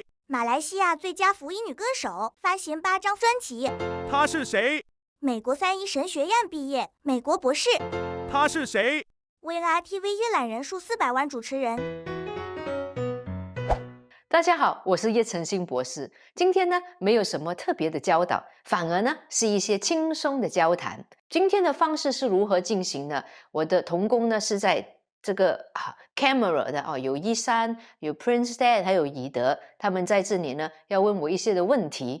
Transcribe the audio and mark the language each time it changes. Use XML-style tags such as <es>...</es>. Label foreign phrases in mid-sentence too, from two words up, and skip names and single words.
<zh>馬來西亞最佳福音女歌手，發行8張專輯。他是誰？美國3一神學院畢業，美國博士。他是誰？未來 TV 閱覽人數400萬主持人。大家好，我是葉晨星博士。今天呢，沒有什麼特別的教導，反而呢是一些輕鬆的交談。今天的方式是如何進行呢？我的同工呢是在這個camera 的有依珊、有 Prince Dan 還有以德，他們在這裡呢要問我一些的問題。</zh>